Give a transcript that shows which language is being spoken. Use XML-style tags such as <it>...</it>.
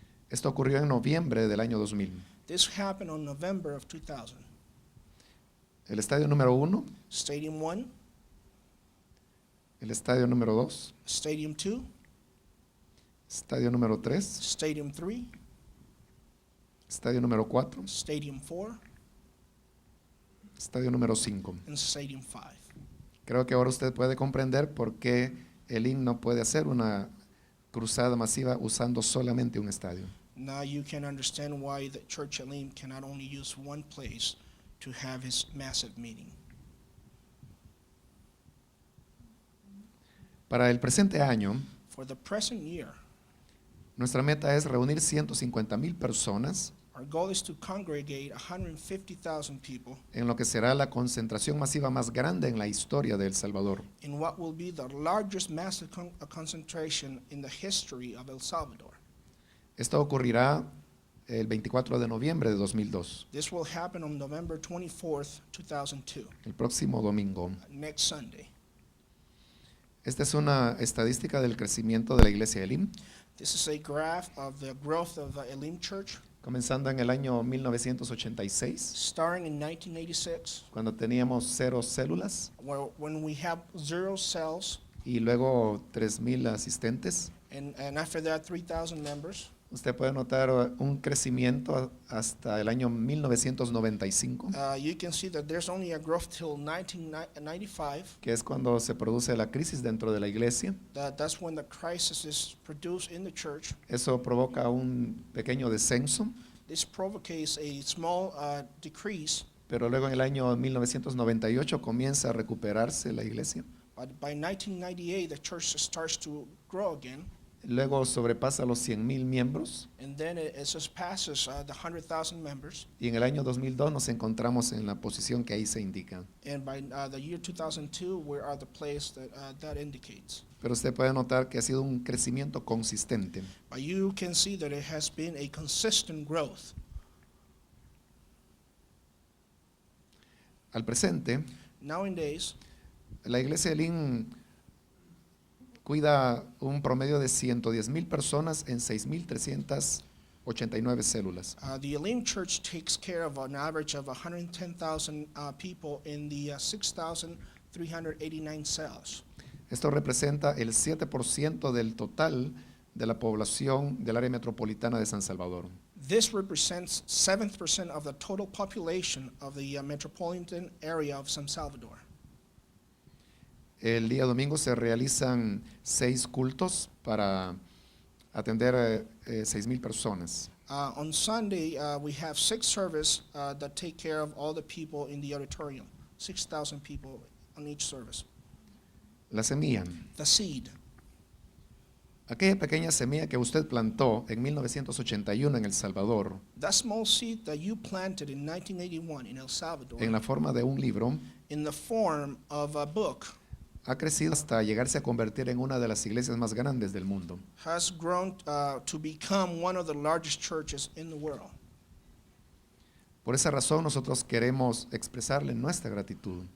<es>Esto ocurrió en noviembre del año 2000.</es> <en>This happened on November of 2000.</en> <es>El estadio número 1,</es> <en>Stadium 1,</en> <es>el estadio número 2,</es> <en>Stadium 2,</en> <es>estadio número 3,</es> <en>Stadium 3,</en> <es>estadio número 4,</es> <en>Stadium 4,</en> <es>estadio número 5.</es> <en>and Stadium 5.</en> <es>Creo que ahora usted puede comprender por qué Elim no puede hacer una cruzada masiva usando solamente un estadio.</es> <en>Now you can understand why the Church Elim cannot only use one place to have his massive meeting.</en> <es>Para el presente año,</es> <en>For the present year,</en> <es>nuestra meta es reunir 150,000 personas</es> <en>our goal is to congregate 150,000 people</en> <es>en lo que será la concentración masiva más grande en la historia de El Salvador.</es> <en>in what will be the largest massive concentration in the history of El Salvador.</en> <es>Esto ocurrirá el 24 de noviembre de 2002,</es> <en>This will happen on November 24th, 2002,</en> <es>el próximo domingo.</es> <en>next Sunday.</en> <es>Esta es una estadística del crecimiento de la iglesia Elim,</es> <en>This is a graph of the growth of the Elim Church,</en> <es>comenzando en el año 1986,</es> <en>starting in 1986,</en> <es>cuando teníamos 0 células</es> <en>when we have 0 cells,</en> <es>y luego 3,000 asistentes.</es> <en>and after that 3,000 members.</en> <es>Usted puede notar un crecimiento hasta el año 1995,</es> <en>You can see that there's only a growth till 1995.</en> <es>que es cuando se produce la crisis dentro de la iglesia.</es> <en>That's when the crisis is produced in the church.</en> <es>Eso provoca un pequeño descenso,</es> <en>This provocates a small decrease,</en> <es>pero luego en el año 1998 comienza a recuperarse la iglesia.</es> <en>but by 1998 the church starts to grow again,</en> <es>Luego sobrepasa los 100,000 miembros</es> <en>and then it just passes the 100,000 members.</en> <es>y en el año 2002 nos encontramos en la posición que ahí se indica.</es> <en>And by the year 2002, we are the place that indicates.</en> <es>Pero usted puede notar que ha sido un crecimiento consistente.</es> <en>But you can see that it has been a consistent growth.</en> <es>Al presente,</es> <en>Nowadays,</en> <es>la iglesia de Elim cuida un promedio de 110,000 personas en 6,389 células.</es> <en>the Elim Church takes care of an average of 110,000 people in the 6,389 cells.</en> <es>Esto representa el 7% del total de la población del área metropolitana de San Salvador.</es> <en>This represents 7% of the total population of the metropolitan area of San Salvador.</en> <es>El día domingo se realizan 6 cultos para atender 6,000 personas.</es> <en>On Sunday, we have 6 services that take care of all the people in the auditorium, 6,000 people on each service.</en> <es>La semilla,</es> <en>The seed,</en> <es>aquella pequeña semilla que usted plantó en 1981 en El Salvador,</es> <en>that small seed that you planted in 1981 in El Salvador,</en> <es>en la forma de un libro,</es> <en>in the form of a book,</en> <es>ha crecido hasta llegarse a convertir en una de las iglesias más grandes del mundo.</es> <en>has grown to become one of the largest churches in the world.</en> <es>Por esa razón nosotros queremos expresarle nuestra gratitud.</es>